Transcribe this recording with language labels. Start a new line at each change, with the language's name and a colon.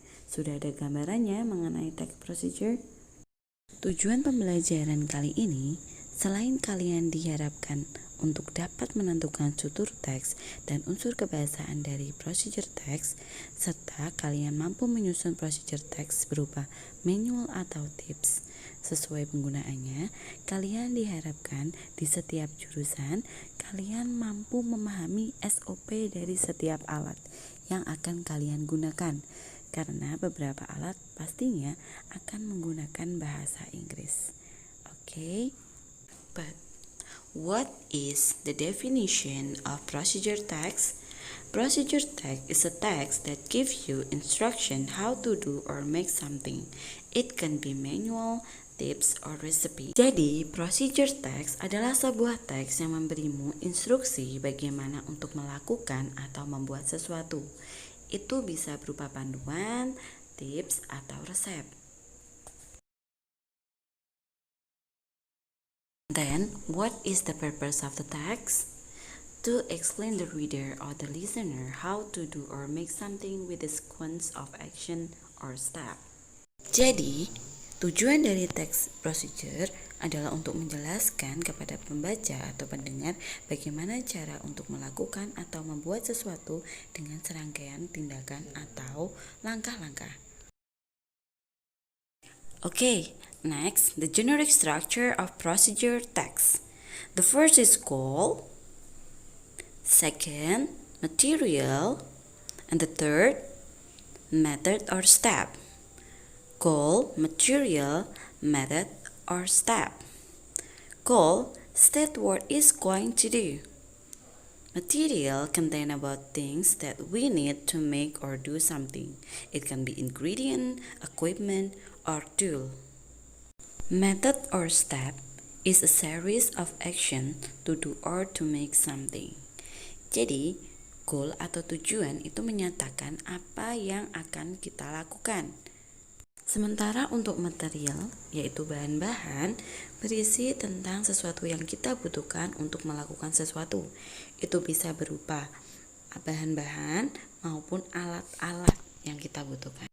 Indonesian: Sudah ada gambarannya mengenai text procedure? Tujuan pembelajaran kali ini, selain kalian diharapkan untuk dapat menentukan struktur teks dan unsur kebahasaan dari procedure text, serta kalian mampu menyusun procedure text berupa manual atau tips sesuai penggunaannya, kalian diharapkan di setiap jurusan kalian mampu memahami SOP dari setiap alat yang akan kalian gunakan. Karena beberapa alat pastinya akan menggunakan bahasa Inggris.
English: Okay? But what is the definition of procedure text? Procedure text is a text that gives you instruction how to do or make something. It can be manual, tips, or recipe.
Indonesian: Jadi, procedure text adalah sebuah teks yang memberimu instruksi bagaimana untuk melakukan atau membuat sesuatu. Itu bisa berupa panduan, tips, atau resep.
English: Then, what is the purpose of the text? To explain the reader or the listener how to do or make something with a sequence of action or step.
Indonesian: Jadi, tujuan dari text procedure adalah untuk menjelaskan kepada pembaca atau pendengar bagaimana cara untuk melakukan atau membuat sesuatu dengan serangkaian tindakan atau langkah-langkah.
English: Okay, next, the generic structure of procedure text. The first is goal, second, material, and the third, method or step. Goal, material, method, or step. Goal, state what is going to do. Material contain about things that we need to make or do something. It can be ingredient, equipment, or tool. Method or step is a series of action to do or to make something.
Indonesian: Jadi, goal atau tujuan itu menyatakan apa yang akan kita lakukan. Sementara untuk material, yaitu bahan-bahan, berisi tentang sesuatu yang kita butuhkan untuk melakukan sesuatu. Itu bisa berupa bahan-bahan maupun alat-alat yang kita butuhkan.